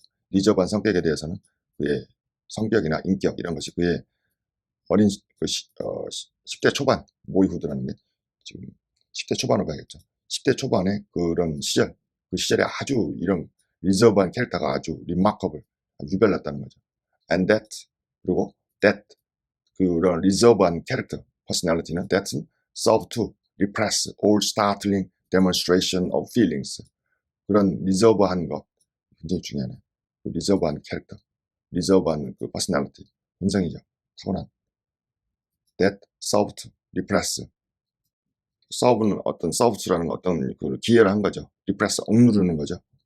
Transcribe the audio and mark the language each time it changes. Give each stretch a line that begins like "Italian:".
Korean: 리저브한 성격에 대해서는 그의 성격이나 인격 이런 것이 그의 어린 10대 초반 보이후드라는 게 지금 10대 초반으로 봐야겠죠. 10대 초반의 그런 시절, 그 시절에 아주 이런 리저브한 캐릭터가 아주 리마커블, 유별났다는 거죠.
English: And that
Korean: 그리고 that 그런 리저브한 캐릭터, 퍼스널리티는
English: that serve to repress all startling demonstration of feelings.
Korean: 그런 리저브한 것 굉장히 중요하네. 그 리저브한 캐릭터, 리저브한 그 퍼스널리티, 본성이죠. 타고난.
English: That serve to repress.
Korean: serve는 serve라는 건 어떤 그 기여를 한 거죠. repress 억누르는 거죠.